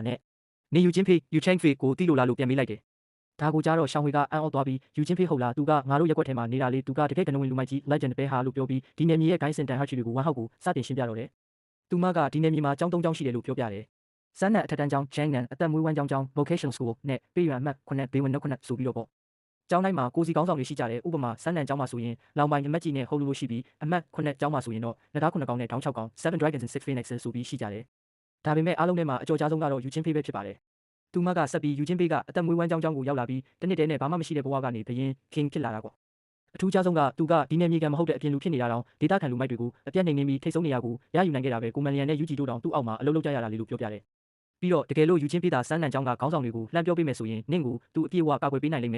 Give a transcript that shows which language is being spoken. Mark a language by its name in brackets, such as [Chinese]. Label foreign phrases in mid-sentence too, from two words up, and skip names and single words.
[Burmese] နဲ့နင်းယူချင်းဖေးယူချင်းဖေးကိုတီးလို့လားလို့ပြန်မေးလိုက်တယ်ဒါကိုကြားတော့ရှောင်းဝေကအံ့ဩသွားပြီးယူချင်းဖေးဟုတ်လားသူကငါတို့ရက်ွက်ထဲမှာနေတာလေသူကတကယ်ကနဝင်လူမိုက်ကြီး legend ပဲ ဟာလို့ပြောပြီးဒီနယ်မြေရဲ့ဂိုင်းစင်တန်ဟာချီတွေကိုဝမ်ဟောက်ကိုစတင်ရှင်းပြတော့တယ်သူမကဒီနယ်မြေမှာကျောင်း၃ကျောင်းရှိတယ်လို့ပြောပြတယ်စန်းနံအထက်တန်းကျောင်းဂျန်နံအသက်မွေးဝမ်းကျောင်း [English] vocation school [Burmese] နဲ့ပြည်ရွံအမှတ်9ဘေးဝင်နှုတ်9ဆိုပြီးတော့ပေါ့ကျောင်းတိုင်းမှာကိုစီကောင်းဆောင်တွေရှိကြတယ်ဥပမာစန်းနံကျောင်းမှာဆိုရင်လောင်ပိုင်အမတ်ကြီးနဲ့ဟုတ်လို့ရှိပြီးအမှတ်9ကျောင်းမှာဆိုရင်တော့လက်သား9ကောင်းနဲ့တောင်း6ကောင်း7 [English] dragons and 6 phoenixes [Burmese] ဆိုပြီးရှိကြတယ်ဒါပေမဲ့အားလုံးထဲမှာအကျော်ကြားဆုံးကတော့ယူချင်းဖေးပဲဖြစ်ပါတယ်သူမကဆက်ပြီးယူ ချင်းဖေးကအသက်မွေးဝမ်းကျောင်းကိုရောက်လာပြီးတနစ်တည်းနဲ့ဘာမှမရှိတဲ့ဘဝကနေဘရင် king ဖြစ်လာတာပေါ့အထူးခြားဆုံးကသူကဒီနယ်မြေကမဟုတ်တဲ့အပြင်လူဖြစ်နေတာတောင်ဒေတာခံလူမိုက်တွေကိုအပြတ်နေပြီးထိတ်ဆုံးနေရကိုရယူနိုင်ခဲ့တာပဲကို မန်လျန်နဲ့ယူဂျီတို့တောင်သူ့အောက်မှာအလုပ်လုပ်ကြရတာလေလို့ပြောပြတယ်ပြီးတော့တကယ်လို့ယူချင်းဖေးတာစန်းနံကျောင်းကခေါင်းဆောင်တွေကိုလှမ်းပြောပေးမယ်ဆိုရင်နင့်ကိုသူအပြည့်အဝကာကွယ်ပေးနိုင်လိမ့်မယ်